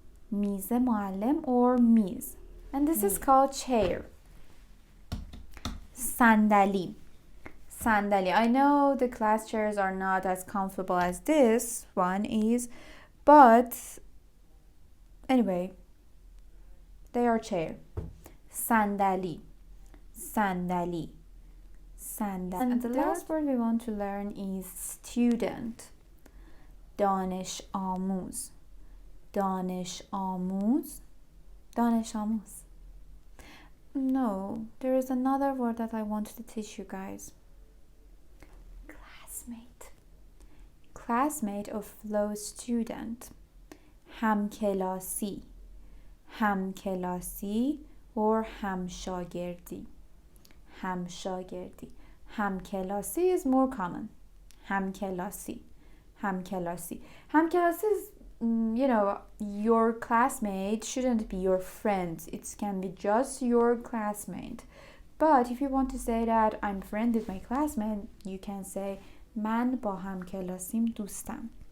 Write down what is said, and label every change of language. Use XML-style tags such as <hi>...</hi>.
<fa>میز معلم or میز.</fa> <en>And this is called chair.</en> <fa>صندلی. صندلی.</fa> <en>I know the class chairs are not as comfortable as this one is, but anyway, they are chair.</en> <fa>صندلی. صندلی. صندلی.</fa> <en>And the last word we want to learn is student.</en> <fa>دانش آموز. دانش آموز. دانش آموز.</fa> <en>No, there is another word that I wanted to teach you guys. Classmate. Classmate of flow student.</en> <fa>همکلاسی. همکلاسی or همشاگردی. همشاگردی.</fa> <en>همکلاسی is more common.</en> <fa>همکلاسی. همکلاسی.</fa> <en>همکلاسی is, you know, your classmate shouldn't be your friend. It can be just your classmate. But if you want to say that I'm friend with my classmate, you can say</en> <fa>من با همکلاسیم دوستم.</fa>